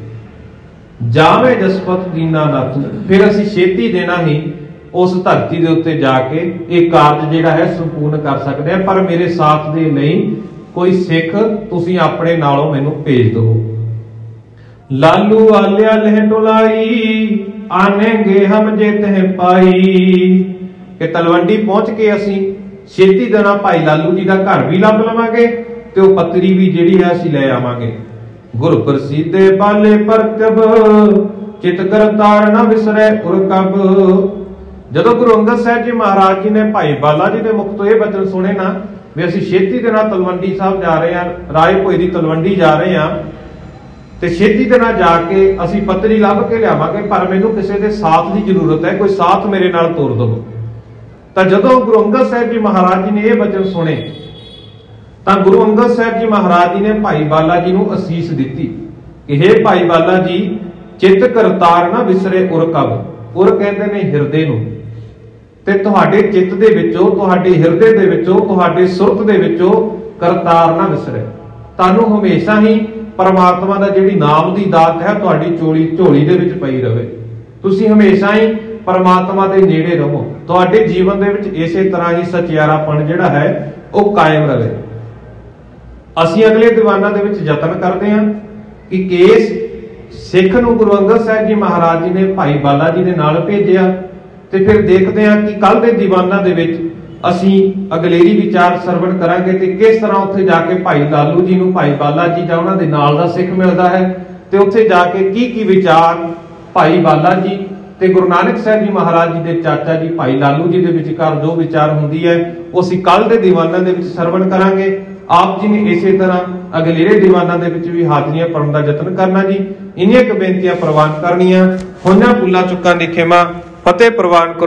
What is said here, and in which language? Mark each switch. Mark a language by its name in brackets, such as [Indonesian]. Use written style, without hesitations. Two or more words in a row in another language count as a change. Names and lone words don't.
[Punjabi] ਜਾਵੇ ਜਸਪਤ ਦੀਨਾ ਨਾਥੂ, ਫਿਰ ਅਸੀ ਛੇਤੀ ਦੇਣਾ ਹੀ ਉਸ ਧਰਤੀ ਦੇ ਉੱਤੇ ਜਾਕੇ ਇੱਕ ਕਾਰਜ ਜਿਹੜਾ ਹੈ ਸੰਪੂਰਨ ਕਰ ਸਕਤੇ ਹੈਂ, ਪਰ ਮੇਰੇ ਸਾਥ ਦੇ ਲਈ ਕੋਈ ਸਿੱਖ ਤੁਸੀ ਆਪਣੇ ਨਾਲੋਂ ਮੈਨੂੰ ਭੇਜ ਦੋ। ਲਾਲੂ ਆਲਿਆ ਲਹ ਟੁਲਾਈ, ਆਨੇਂਗੇ ਹਮ ਜੇ ਤਹ ਪਾਈ, ਕਿ ਤਲਵੰਡੀ ਪਹੁੰਚ ਕੇ ਅਸੀ ਛੇਤੀ ਦੇਣਾ ਭਾਈ ਲਾਲੂ ਜੀ ਕਾ ਘਰ ਭੀ ਲੱਭ ਲਵਾਂਗੇ ਤੇ ਵੋ ਪੱਤਰੀ ਭੀ ਜਿਹੜੀ ਹੈ ਅਸੀਂ ਲੈ ਆਵਾਂਗੇ। [Braj] गुर प्रसिद्धे बाले परकब, चित करतार न विसरे उर कब। [Punjabi] ਜਦੋਂ ਗੁਰੂ ਅੰਗਦ ਸਾਹਿਬ ਜੀ ਮਹਾਰਾਜ ਜੀ ਨੇ ਭਾਈ ਬਾਲਾ ਜੀ ਕੇ ਮੁਖ ਤੋਂ ਯਹ ਵਚਨ ਸੁਣੇ ਨਾ ਭੀ ਅਸੀਂ ਛੇਤੀ ਦੇ ਨਾਲ ਤਲਵੰਡੀ ਸਾਹਬ ਜਾ ਰਹੇ ਹੈਂ, ਰਾਏ ਭੋਈ ਦੀ ਤਲਵੰਡੀ ਜਾ ਰਹੇ ਹੈਂ, राय भोई दी तलवंडी जा रहे हैं, ਤੇ ਛੇਤੀ ਦੇ ਨਾਲ ਜਾਕੇ ਅਸੀਂ ਪੱਤਰੀ ਲੱਭ ਕੇ ਲਿਆਵਾਂਗੇ, ਪਰ ਮੈਨੂੰ ਕਿਸੀ ਦੇ ਸਾਥ ਕੀ ਜ਼ਰੂਰਤ ਹੈ, ਕੋਈ ਸਾਥ ਮੇਰੇ ਨਾਲ ਤੋਰ ਦੋ। ਤਾਂ ਜਦੋਂ ਗੁਰੂ ਅੰਗਦ ਸਾਹਿਬ ਜੀ ਮਹਾਰਾਜ ਜੀ ਨੇ ਇਹ ਵਚਨ ਸੁਣੇ ਤਾਂ ਗੁਰੂ ਅੰਗਦ ਸਾਹਿਬ ਜੀ ਮਹਾਰਾਜ ਜੀ ਨੇ ਭਾਈ ਬਾਲਾ ਜੀ ਨੂੰ ਅਸੀਸ ਦਿੱਤੀ ਕਿ हे ਭਾਈ ਬਾਲਾ ਜੀ, [Braj] चित करतार न विसरे उर कब। [Punjabi] ਉਰ ਕਹਿੰਦੇ ਨੇ ਹਿਰਦੇ ਨੂੰ, ਤੇ ਤੁਹਾਡੇ ਚਿੱਤ ਦੇ ਵਿੱਚੋਂ, ਤੁਹਾਡੇ ਹਿਰਦੇ ਦੇ ਵਿੱਚੋਂ, ਤੁਹਾਡੇ ਸੁਰਤ ਦੇ ਵਿੱਚੋਂ ਕਰਤਾਰ ਨਾ ਵਿਸਰੇ। ਤੁਹਾਨੂੰ ਹਮੇਸ਼ਾ ਹੀ ਪਰਮਾਤਮਾ ਦਾ ਜਿਹੜੀ ਨਾਮ ਦੀ ਦਾਤ ਹੈ ਤੁਹਾਡੀ ਝੋਲੀ ਦੇ ਵਿੱਚ ਪਈ ਰਵੇ, ਤੁਸੀਂ ਹਮੇਸ਼ਾ ਹੀ ਪਰਮਾਤਮਾ ਕੇ ਨੇੜੇ ਰਹੋ, ਤੁਹਾਡੇ ਜੀਵਨ ਦੇ ਵਿਚ ਇਸੇ ਤਰ੍ਹਾਂ ਹੀ ਸਚਿਆਰਾਪਨ ਜਿਹੜਾ ਹੈ ਵੋ ਕਾਇਮ ਰਹੇ। ਅਸੀਂ ਅਗਲੇ ਦੀਵਾਨਾਂ ਦੇ ਵਿਚ ਯਤਨ ਕਰਤੇ ਹੈਂ ਕਿ ਕੇਸ ਸਿੱਖ ਨੂੰ ਗੁਰੂ ਅੰਗਦ ਸਾਹਿਬ ਜੀ ਮਹਾਰਾਜ ਜੀ ਨੇ ਭਾਈ ਬਾਲਾ ਜੀ ਦੇ ਨਾਲ ਭੇਜਿਆ, ਤੇ ਫਿਰ ਦੇਖਤੇ ਹੈਂ ਕਿ ਕੱਲ ਦੇ ਦੀਵਾਨਾਂ ਦੇ ਵਿਚ ਅਸੀਂ ਅਗਲੇਰੀ ਵਿਚਾਰ ਸਰਵਣ ਕਰਾਂਗੇ ਤੇ ਕਿਸ ਤਰ੍ਹਾਂ ਉੱਥੇ ਜਾਕੇ ਭਾਈ ਲਾਲੂ ਜੀ ਨੂੰ ਭਾਈ ਬਾਲਾ ਜੀ ਜਾਂ ਉਹਨਾਂ ਦੇ ਨਾਲ ਦਾ ਸਿੱਖ ਮਿਲਦਾ ਹੈ, ਤੇ ਉੱਥੇ ਜਾਕੇ ਕੀ ਵਿਚਾਰ ਭਾਈ ਬਾਲਾ ਜੀ जां उहनां दे नाल दा सिख मिलदा है, ते उत्थे जाके की विचार भाई बाला जी ਤੇ ਗੁਰੂ ਨਾਨਕ ਸਾਹਿਬ ਜੀ ਮਹਾਰਾਜ ਜੀ ਦੇ ਚਾਚਾ ਜੀ ਭਾਈ ਲਾਲੂ ਜੀ ਦੇ ਵਿਚਕਾਰ ਜੋ ਵਿਚਾਰ ਹੁੰਦੀ ਹੈ ਉਹ ਅਸੀਂ ਕੱਲ ਦੇ ਦੀਵਾਨਾਂ ਦੇ ਵਿੱਚ ਸਰਵਣ ਕਰਾਂਗੇ। ਆਪ ਜੀ ਨੇ ਇਸੇ ਤਰ੍ਹਾਂ ਅਗਲੇਰੇ ਦੀਵਾਨਾਂ ਦੇ ਵਿੱਚ ਵੀ ਹਾਜ਼ਰੀਆਂ ਭਰਨ ਦਾ ਯਤਨ ਕਰਨਾ ਜੀ। ਇੰਨੀਆਂ ਕੁ ਬੇਨਤੀਆਂ ਪ੍ਰਵਾਨ ਕਰਨੀਆਂ, ਹੋਈਆਂ ਭੁੱਲਾਂ ਚੁੱਕਾਂ ਦੀ ਖਿਮਾ, ਫਤਿਹ ਪ੍ਰਵਾਨ ਕਰੋ।